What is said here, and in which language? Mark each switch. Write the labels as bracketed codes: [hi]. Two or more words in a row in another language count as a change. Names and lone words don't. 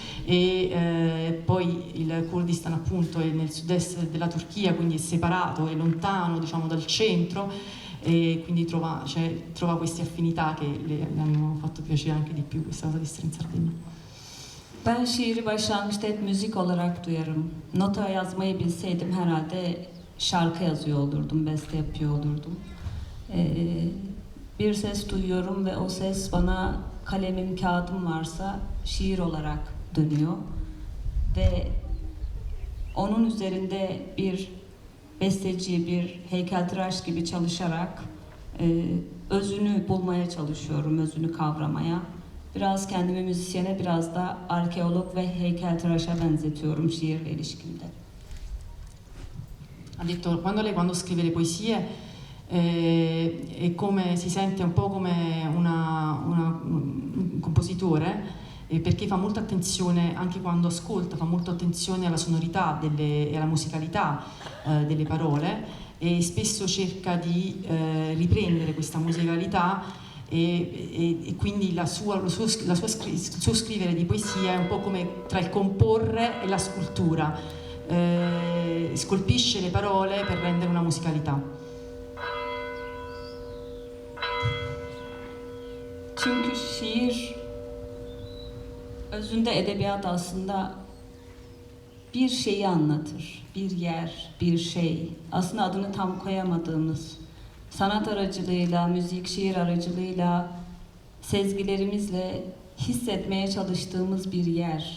[it] E poi il Kurdistan appunto è nel sud-est della Turchia, quindi è separato, è lontano diciamo dal centro, e quindi trova queste affinità che le hanno fatto piacere anche di più questa cosa di essere in Sardegna. [tr] Ben şiiri başlangıçta hep müzik olarak duyarım. Nota yazmayı bilseydim herhalde şarkı yazıyor olurdum, beste yapıyor olurdum. Bir ses duyuyorum ve o ses bana kalemim, kağıdım varsa şiir olarak dönüyor. Ve onun üzerinde bir besteci, bir heykeltıraş gibi çalışarak özünü bulmaya çalışıyorum, özünü kavramaya. Biraz kendimi müzisyene, biraz da arkeolog ve heykeltıraşa benzetiyorum şiirle ilişkimde. [it] Ha detto, quando scrive le poesie è come, si sente un po' come un compositore, perché fa molta attenzione, anche quando ascolta, fa molta attenzione alla sonorità e alla musicalità delle parole, e spesso cerca di riprendere questa musicalità, e quindi il suo scrivere di poesia è un po' come tra il comporre e la scultura, scolpisce le parole per rendere una musicalità. [tr] Çünkü şiir özünde edebiyat aslında bir şeyi anlatır. Bir yer, bir şey. Aslında adını tam koyamadığımız, sanat aracılığıyla, müzik, şiir aracılığıyla, sezgilerimizle hissetmeye çalıştığımız bir yer.